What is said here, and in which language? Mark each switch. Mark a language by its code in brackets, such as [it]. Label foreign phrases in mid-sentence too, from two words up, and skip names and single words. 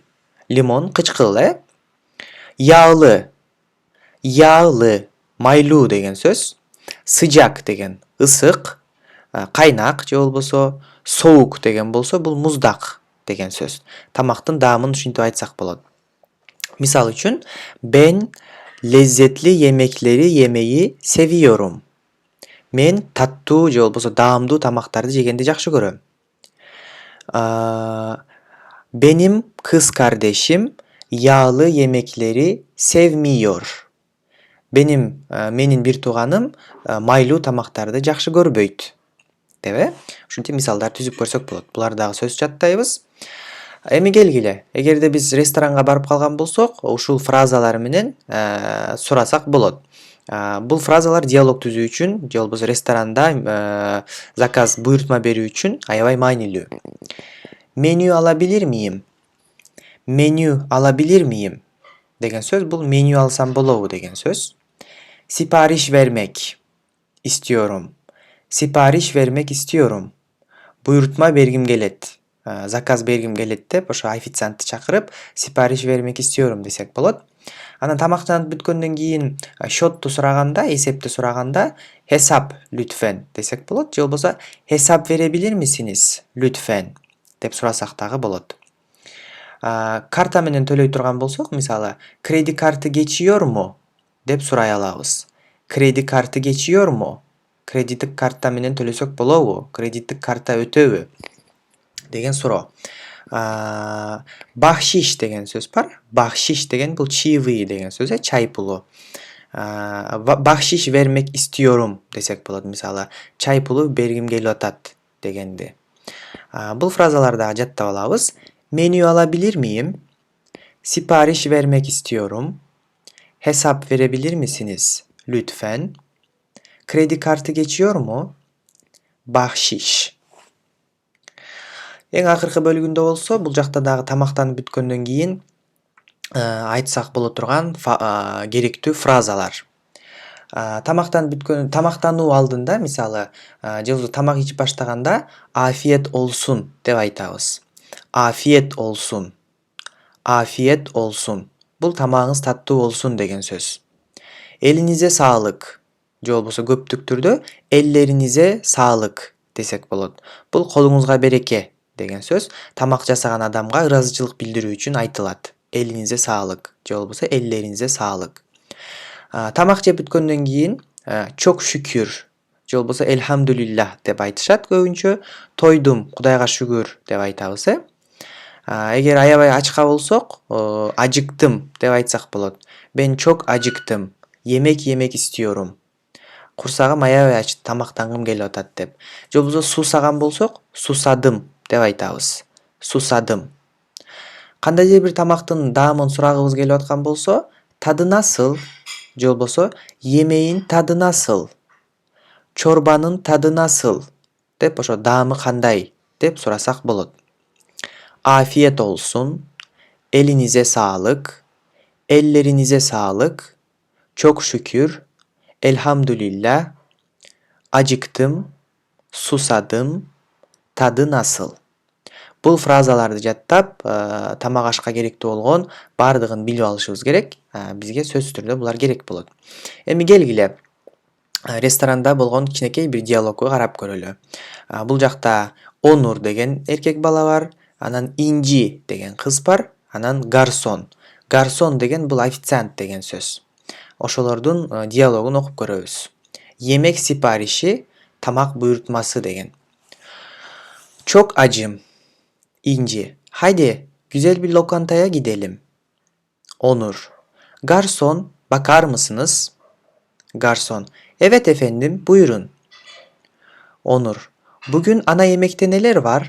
[ky] Лимон кычкыл, Яалы, майлуу деген сөз. Сыжак деген ысык, кайнак же болбосо соук деген болсо, бул муздак деген сөз. Тамактын даамын ушинтип айтсак болот. Мисал үчүн, [tr] ben lezzetli yemekleri yemeyi seviyorum. [ky] Мен таттуу же болбосо даамдуу тамактарды жегенди жакшы көрөм. [tr] Benim kız kardeşim yağlı yemekleri sevmiyor. [ky] Менин бир тууганым майлуу тамактарды жакшы көрбөйт. Деп, ушинтип мисалдар түзүп көрсөк болот. Булар дагы сөз жаттайбыз. Эми келгиле. Эгерде биз ресторанга барып калган болсок, ушул фразалар менен сурасак болот. Бул фразалар диалог түзүү үчүн же болбосо ресторанда заказ буйртма берүү үчүн аябай маанилүү. [tr] Menü alabilir miyim? Menü alabilir miyim? [ky] Деген сөз бул меню алсам болобу деген сөз. [tr] Sipariş vermek istiyorum. Sipariş vermek istiyorum. [ky] Буйртма бергим келет. Заказ бергим келет деп ошо официантты чакырып, [tr] sipariş vermek istiyorum [ky] десек болот. Анан тамактанып бүткөндөн кийин счетту сураганда, эсепти сураганда [tr] hesap lütfen [ky] десек болот. Же болбосо [tr] hesap verebilir misiniz lütfen [ky] деп сурасак дагы болот. Карта менен төлөй турган болсок, мисалы, кредит карты [tr] geçiyor mu [ky] деп сурай алабыз. [tr] Kredi kartı geçiyor mu? [ky] Кредиттик карта менен төлөсөк болобу? Кредиттик карта өтөбү? Деген суроо. Бахшиш деген сөз бар. Бахшиш деген бул чаевые деген сөз, чай пулу. Бахшиш [tr] vermek istiyorum [ky] десек болот. Мисалы, чай пулу бергим келип атат дегенди. Бул фразаларды жаттап алабыз. [tr] Menü alabilir miyim? Sipariş vermek istiyorum. Hesap verebilir misiniz? Lütfen. Kredi kartı geçiyor mu? Bahşiş. [ky] Эң акыркы бөлүгүндө болсо, бул жакта дагы тамактанып бүткөндөн кийин айтсак боло турган керектүү фразалар. Тамактануу алдында, мисалы, же болбосо тамак ичип баштаганда [tr] afiyet olsun [ky] деп айтабыз. [tr] Afiyet olsun. Afiyet olsun. [ky] Бул тамагыңыз таттуу болсун деген сөз. [tr] Elinize sağlık. [ky] Же болбосо көптүк түрдө [tr] ellerinize sağlık [ky] десек болот. Бул колуңузга береке деген сөз. Тамак жасаган адамга ыраазычылык билдирүү үчүн айтылат. [tr] Elinize sağlık. [ky] Же болбосо [tr] ellerinize sağlık. [ky] Тамак жеп бүткөндөн кийин [tr] çok şükür. [ky] Же болбосо elhamdülillah деп айтышат көбүнчө. Тойдум, Кудайга шүгүр деп айтабыз. Эгер аябай ачка болсок, acıktım деп айтсак болот. [tr] Ben çok acıktım. Yemek yemek istiyorum. [ky] Курсагым аябай ачты, тамактангым келип атат деп. Же болбосо суусаган болсок, susadım деп айтабыз. Susadım. Кандайдыр бир тамактын даамын сурагыбыз келип аткан болсо, [tr] tadı nasıl? [ky] Же болбосо [tr] yemeğin tadı nasıl? Çorbanın tadı nasıl? [ky] Деп ошо даамы кандай деп сурасак болот. [tr] Afiyet olsun. Elinize sağlık. Ellerinize sağlık. Çok şükür. Elhamdülillah. Acıktım. Susadım. Tadı nasıl? [ky] Бул фразаларды жаттап, тамак ашка керектүү болгон бардыгын билип алышыбыз керек. Бизге сөзсүз түрдө булар керек болот. Эми келгиле. Restoranda болгон кичинекей бир диалогго карап көрөлү. Бул жакта Onur деген эркек бала бар, анан Инжи деген кыз бар, анан гарсон. Гарсон деген бул официант деген сөз. Ошолордун диалогун окуп көрөбүз. [tr] Yemek siparişi, [ky] тамак буйртмасы деген. [tr] Çok acım. İnci. Haydi, güzel bir lokantaya gidelim. Onur. Garson, bakar mısınız? Garson. Evet efendim, buyurun. Onur. Bugün ana yemekte neler var?